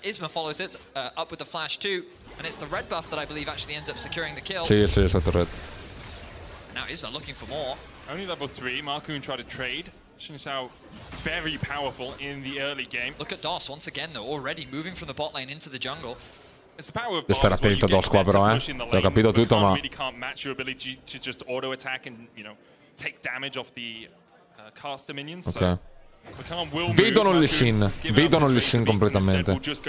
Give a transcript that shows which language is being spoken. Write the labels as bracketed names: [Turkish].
[English] Isma follows it up with the flash too. And it's the red buff that I believe actually ends up securing the kill. [Italian] Sì, è stato red. [English] Now Isma looking for more. Only level 3, Markoon tried to trade. Shows how very powerful in the early game. Look at DOS once again though, already moving from the bot lane into the jungle. It's the power of [Italian] devi stare attento DOS qua però, ho capito tutto, ma [English] really can't match your ability to just auto attack and, you know, take damage off the caster minions. Ok. [Italian] Vedono il Shin completamente.